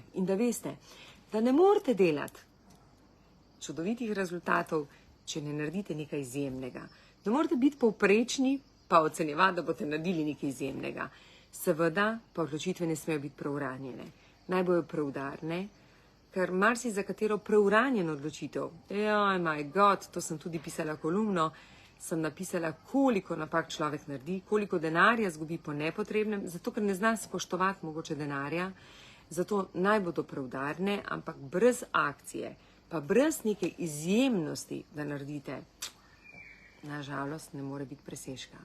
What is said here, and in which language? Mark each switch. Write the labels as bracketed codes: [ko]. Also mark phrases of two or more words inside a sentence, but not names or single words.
[sl] In da veste, da ne morete delati čudovitih rezultatov, če ne naredite nekaj izjemnega. Ne morete biti povprečni, pa ocenjevati, da boste naredili nekaj izjemnega. Seveda, pa odločitve ne smejo biti preuranjene. Naj bojo preudarne, ker marsi za katero preuranjeno odločitev, [en] oh my God, [sl] to sem tudi pisala kolumno, sem napisala, koliko napak človek naredi, koliko denarja zgubi po nepotrebnem, zato ker ne zna spoštovati mogoče denarja, zato naj bodo preudarne, ampak brez akcije, pa brez neke izjemnosti, da naredite, nažalost ne more biti presežka.